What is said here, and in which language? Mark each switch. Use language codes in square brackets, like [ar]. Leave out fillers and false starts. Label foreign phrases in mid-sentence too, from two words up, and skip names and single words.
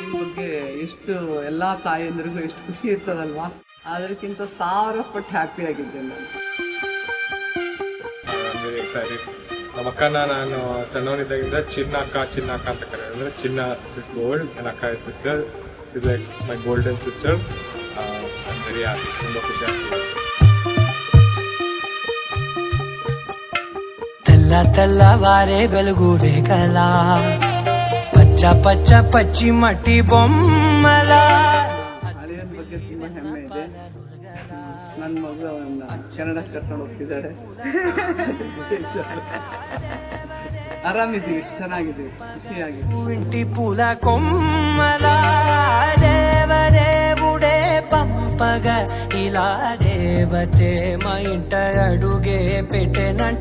[kn] ಬಗ್ಗೆ ಎಷ್ಟು ಎಲ್ಲ ತಾಯಂದ್ರಿಗೂ ಎಷ್ಟು ಖುಷಿ ಇರ್ತದಲ್ವಾ, ಅದಕ್ಕಿಂತ 1000 ಪಟ್ಟು ಹ್ಯಾಪಿ ಆಗಿದ್ದೆ ನಾನು. ನಮ್ಮ ಅಕ್ಕನ ನಾನು ಸಣ್ಣವನಿದ್ದಾಗಿಂದ ಚಿನ್ನ ಅಕ್ಕ ಅಂತ ಕರೆಯೋದು. [en] ಅಂದರೆ chinna is gold and akka is sister, is like my golden sister. very happy, [kn] ತುಂಬ ಖುಷಿ ಆಗ್ತದೆ. [te] తెల్లవారే వెలుగు రేఖలా పచ్చ పచ్చ పచ్చి మట్టి బొమ్మల. [kn] ಅಳಿಯನ ಬಗ್ಗೆ ತುಂಬ ಹೆಮ್ಮೆ ಇದೆ. ನನ್ನ ಮಗು ಅವನ್ನ ಕನ್ನಡಕ್ಕೆ ಕರ್ಕೊಂಡು ಹೋಗ್ತಿದ್ದಾಳೆ. ಆರಾಮಿದ್ದೀವಿ, ಚೆನ್ನಾಗಿದ್ದೀವಿ, ಖುಷಿಯಾಗಿದ್ದೀವಿ. [te] ఇంటి పూల కొమ్మల దేవదేవుడే పంపగా ఇలా దేవతే మా ఇంట అడుగే పెట్టెనంట.